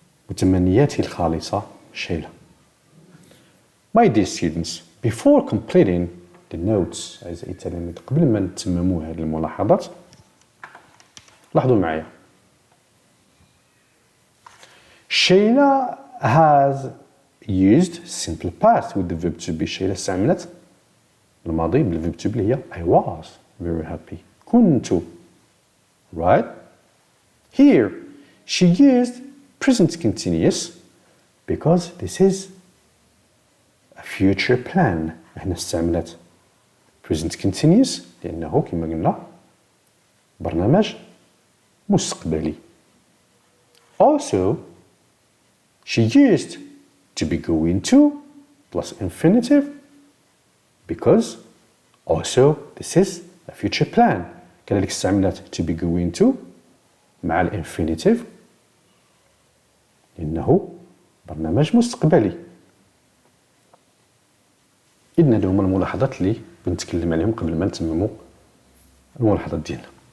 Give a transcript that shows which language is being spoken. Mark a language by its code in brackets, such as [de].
[ar] متمنياتي الخالصة، شيلة. [en] My dear students, before completing the notes [ar] أعزائي التلاميذ، قبل ما نتمموا هذه الملاحظات لاحظوا معايا. [en] شيلة has used simple past with the verb to be. [ar] شيلة استعملت الماضي بالverb to be اللي هي [en] I was very happy. [ar] كنت. Right? [en] Here she used present continuous because this is a future plan. [ar] هنا استعملت present continuous لأنه كما قلنا برنامج مستقبلي. [en] Also she used to be going to plus infinitive because also this is a future plan. [ar] كذلك استعملت to be going to مع الانفينيتيف لأنه برنامج مستقبلي. إذن هذو هما الملاحظات اللي بنتكلم عليهم قبل ما نتمموا الملاحظات ديالنا.